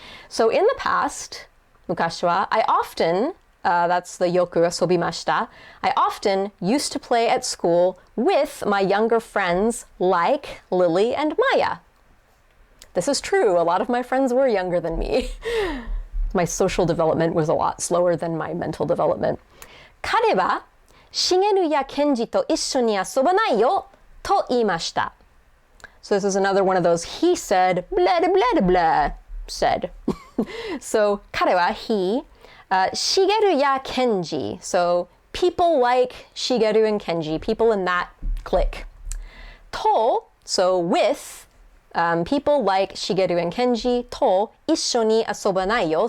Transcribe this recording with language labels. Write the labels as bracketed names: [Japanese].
[English] So in the past, [Japanese] mukashi wa, [English] I often, that's the [Japanese] yoku asobimashita, [English] I often used to play at school with my younger friends like Lily and Maya. This is true. A lot of my friends were younger than me. My social development was a lot slower than my mental development. [Japanese] 彼はShigeruやKenjiと一緒に遊ばないよと言いました. [English] So this is another one of those he said, blah, blah, blah, blah, said. So [Japanese] 彼は [English] he, Shigeru ya Kenji. So people like Shigeru and Kenji, people in that clique. To, so with, people like Shigeru and Kenji, to [Japanese] 一緒に遊ばないよ.